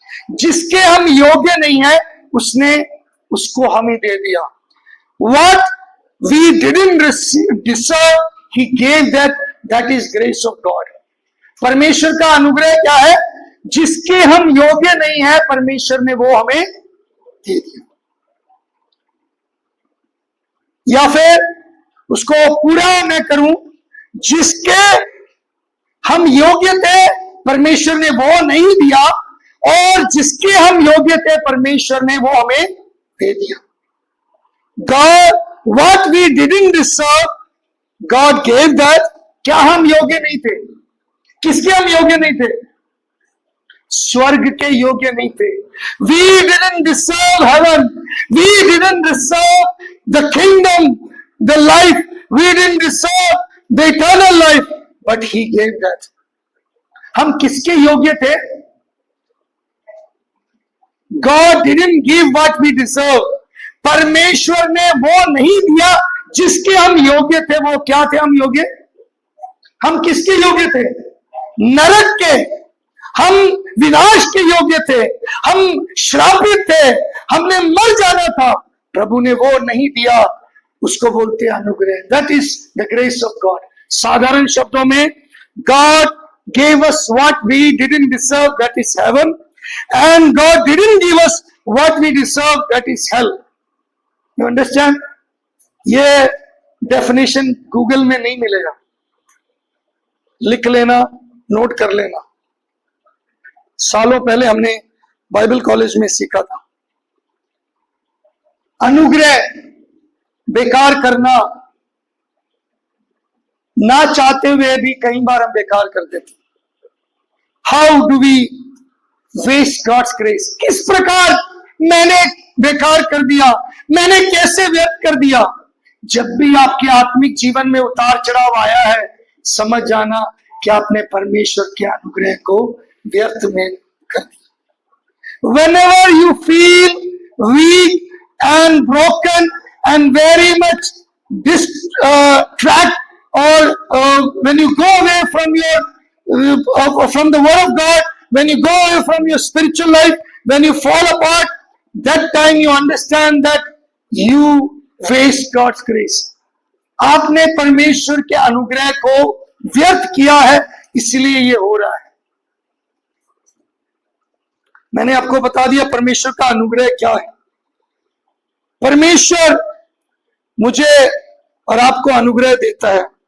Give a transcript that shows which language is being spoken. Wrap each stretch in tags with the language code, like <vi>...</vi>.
<hi>जिसके हम योग्य नहीं है उसने उसको हमें दे दिया।</hi> <en>What we didn't deserve, he gave that is grace of God.</en> <hi>परमेश्वर का अनुग्रह क्या है? जिसके हम योग्य नहीं है परमेश्वर ने वो हमें दे दिया। या फिर उसको पूरा मैं करूं, जिसके हम योग्य थे परमेश्वर ने वो नहीं दिया, और जिसके हम योग्य थे परमेश्वर ने वो हमें दे दिया।</hi> <en>God, what we didn't deserve, God gave that.</en> <hi>क्या हम योग्य नहीं थे? किसके हम योग्य नहीं थे? स्वर्ग के योग्य नहीं थे।</hi> <en>We didn't deserve heaven. We didn't deserve the kingdom, the life. We didn't deserve the eternal life, but he gave that.</en> <hi>हम किसके योग्य थे?</hi> <en>God didn't give what we deserve.</en> <hi>परमेश्वर ने वो नहीं दिया जिसके हम योग्य थे। वो क्या थे हम योग्य? हम किसके योग्य थे? नरक के, हम विनाश के योग्य थे, हम श्रापित थे, हमने मर जाना था। प्रभु ने वो नहीं दिया, उसको बोलते हैं अनुग्रह।</hi> <en>That is the grace of God.</en> <hi>साधारण शब्दों में,</hi> <en>God gave us what we didn't deserve, that is heaven, and God didn't give us what we deserve, that is hell. You understand?</en> <hi>ये डेफिनेशन गूगल में नहीं मिलेगा, लिख लेना, note कर लेना। सालों पहले हमने बाइबल कॉलेज में सीखा था। अनुग्रह बेकार करना, ना चाहते हुए भी कई बार हम बेकार कर देते।</hi> <en>How do we waste God's grace?</en> <hi>किस प्रकार मैंने बेकार कर दिया, मैंने कैसे व्यर्थ कर दिया? जब भी आपके आत्मिक जीवन में उतार चढ़ाव आया है, समझ जाना कि आपने परमेश्वर के अनुग्रह को व्यर्थ में कर दिया।</hi> <en>Whenever you feel weak and broken and very much distracted, or when you go away from your from the word of God, when you go away from your spiritual life, when you fall apart, that time you understand that you waste God's grace.</en> <hi>आपने परमेश्वर के अनुग्रह को व्यर्थ किया है, इसलिए ये हो रहा है। मैंने आपको बता दिया परमेश्वर का अनुग्रह क्या है। परमेश्वर मुझे और आपको अनुग्रह देता है।</hi>